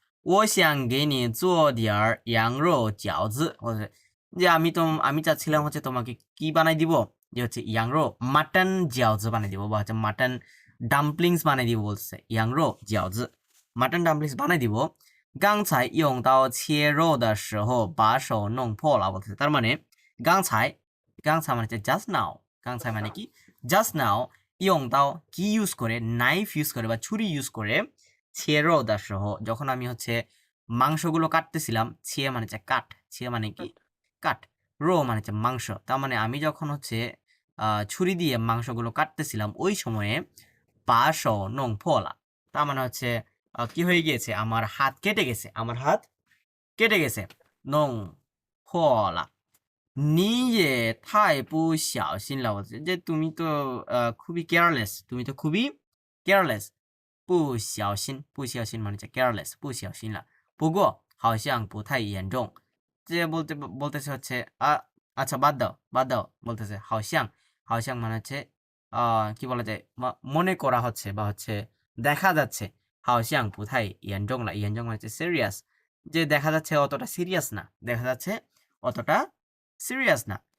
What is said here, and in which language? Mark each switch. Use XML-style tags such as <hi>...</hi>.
<zh>我想给你做点儿羊肉饺子，</zh> <bn>যে আমি চাচ্ছিলাম হচ্ছে তোমাকে কি বানাই দিব, যে হচ্ছে ইয়াংরো মাটন জিয়াওজি বানাই দিব, বা হচ্ছে মাটন ডাম্পলিংস বানাই দিব বলছে। ইয়াংরো জিয়াওজি, মাটন ডাম্পলিংস বানাই দিব।</bn> <zh>刚才用刀切肉的时候把手弄破了</zh> <bn>বলতেছে। তার মানে গাং ছাই মানে হচ্ছে জাস্ট নাও। গাং ছাই মানে কি? Just now. ইয়ং দাও কি ইউজ করে, নাইফ ইউজ করে বা ছুরি ইউজ করে। ছিয়েরো দা সহ, যখন আমি হচ্ছে মাংসগুলো কাটতেছিলাম। ছিয়ে মানে হচ্ছে কাট, ছিয়ে মানে কি? কাট। রো মানে হচ্ছে মাংস। তার মানে আমি যখন হচ্ছে ছুরি দিয়ে মাংসগুলো কাটতেছিলাম, ওই সময়ে পাশ নং ফলা, তার মানে হচ্ছে কি হয়ে গিয়েছে, আমার হাত কেটে গেছে, আমার হাত কেটে গেছে। নং ফলা,</bn> <zh>你也太不小心了，我</zh> <bn>যে তুমি তো খুবই কেয়ারলেস, তুমি তো খুবই কেয়ারলেস।</bn> <zh>不小心，不小心</zh> <bn>মানে হচ্ছে careless，</bn> <zh>不小心了。不过好像不太严重，</zh> <bn>যে বলতেছে হচ্ছে আচ্ছা বাদ দাও বাদ দাও বলতেছে। 好像মানে হচ্ছে কি বলা যায়, মনে করা হচ্ছে বা হচ্ছে দেখা যাচ্ছে।</bn> <zh>好像不太严重了，</zh> <bn>严重মানে হচ্ছে সিরিয়াস, যে দেখা যাচ্ছে অতটা সিরিয়াস না, দেখা যাচ্ছে অতটা সিরিয়াস না।</bn>